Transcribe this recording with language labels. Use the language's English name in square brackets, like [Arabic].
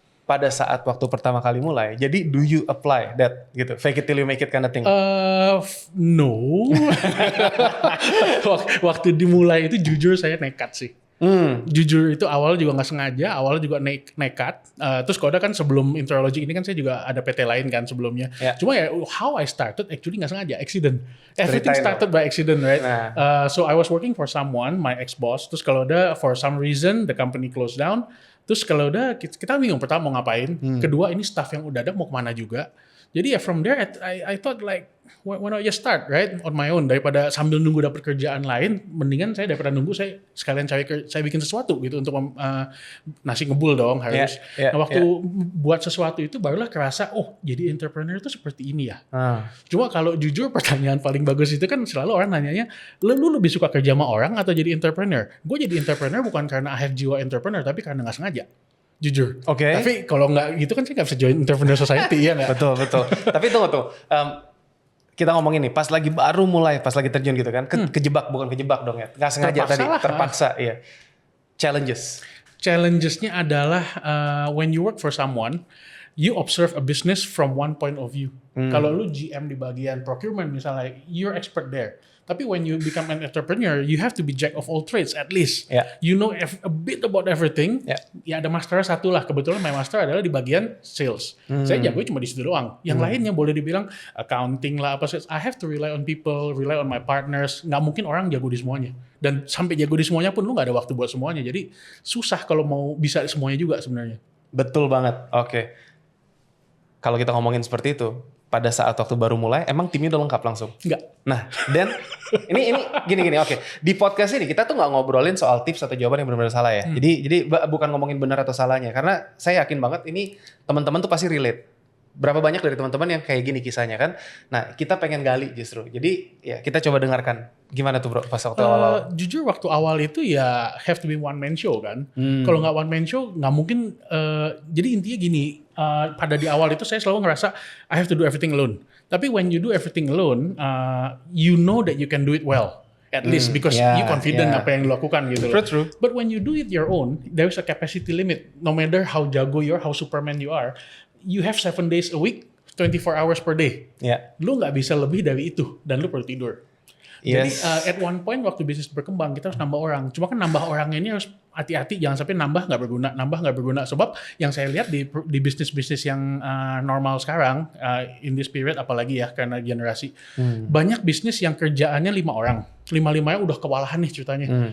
[Indonesian] Pada saat waktu pertama kali mulai, jadi [English] do you apply that gitu, fake it till you make it kind of thing? No. [Indonesian] Waktu dimulai itu jujur saya nekat sih. Jujur itu awal juga nggak sengaja, awalnya juga nekat. Terus Koda kan sebelum Interiologic ini kan saya juga ada PT lain kan sebelumnya. [English] Yeah. [Indonesian] Cuma ya [English] how I started actually [Indonesian] nggak sengaja, [English] accident. Everything started by accident, right? Nah. So I was working for someone, my ex-boss. [Indonesian] Terus kalau udah [English] for some reason the company closed down. [Indonesian] Terus kalau udah kita bingung pertama mau ngapain. Kedua ini staff yang udah ada mau kemana juga. Jadi ya [English] from there I thought like why not just start right on my own, [Indonesian] daripada sambil nunggu dapat kerjaan lain, mendingan saya daripada nunggu saya sekalian saya bikin sesuatu gitu untuk nasi ngebul dong harus. Nah waktu buat sesuatu itu barulah kerasa jadi entrepreneur itu seperti ini ya. Cuma kalau jujur pertanyaan paling bagus itu kan selalu orang nanyanya, lu lebih suka kerja sama orang atau jadi entrepreneur? Gue jadi entrepreneur bukan karena [English] I have [Indonesian] jiwa entrepreneur, tapi karena nggak sengaja. Jujur. Oke. Tapi kalau nggak gitu kan saya nggak bisa join Entrepreneur Society ya nggak? Betul. Tapi tunggu. Kita ngomongin nih, pas lagi baru mulai, pas lagi terjun gitu kan, kejebak, bukan kejebak dong ya, nggak sengaja terpaksa, iya. Challengesnya [English] adalah when you work for someone, you observe a business from one point of view. [Indonesian] Kalau lu GM di bagian procurement misalnya, [English] you're expert there. Tapi when you become an entrepreneur, you have to be jack of all trades at least. Yeah. You know a bit about everything. [Indonesian] Yeah. Ya ada master satu lah. Kebetulan [English] my master [Indonesian] adalah di bagian sales. Saya jago cuma di situ doang. Yang lainnya boleh dibilang accounting lah apa. [English] I have to rely on people, rely on my partners. [Indonesian] Nggak mungkin orang jago di semuanya. Dan sampai jago di semuanya pun lu nggak ada waktu buat semuanya. Jadi susah kalau mau bisa semuanya juga sebenarnya. Betul banget. Oke. Kalau kita ngomongin seperti itu, pada saat waktu baru mulai, emang timnya udah lengkap langsung? Enggak. Nah, dan ini gini, oke. Di podcast ini kita tuh nggak ngobrolin soal tips atau jawaban yang benar-benar salah ya. Jadi bukan ngomongin benar atau salahnya, karena saya yakin banget ini teman-teman tuh pasti relate. Berapa banyak dari teman-teman yang kayak gini kisahnya kan? Nah, kita pengen gali justru. Jadi ya kita coba dengarkan. Gimana tuh bro pas waktu awal-awal? Jujur waktu awal itu ya [English] have to be one man show [Indonesian] kan. Kalau nggak one man show nggak mungkin. Jadi intinya gini. Pada di awal itu saya selalu ngerasa [English] I have to do everything alone. Tapi when you do everything alone, you know that you can do it well. At least because you confident [Indonesian] apa yang dilakukan gitu loh. [English] True. But when you do it your own, there is a capacity limit. No matter how jago you are, how Superman you are, you have 7 days a week, 24 hours per day. Yeah. [Indonesian] Lu nggak bisa lebih dari itu dan lu perlu tidur. [English] Yes. [Indonesian] Jadi [English] at one point [Indonesian] waktu bisnis berkembang kita harus nambah orang. Cuma kan nambah orangnya ini harus hati-hati, jangan sampai nambah nggak berguna. Sebab yang saya lihat di bisnis-bisnis yang normal sekarang [English] in this period, [Indonesian] apalagi ya karena generasi banyak bisnis yang kerjaannya 5 orang, 5-5nya udah kewalahan nih ceritanya.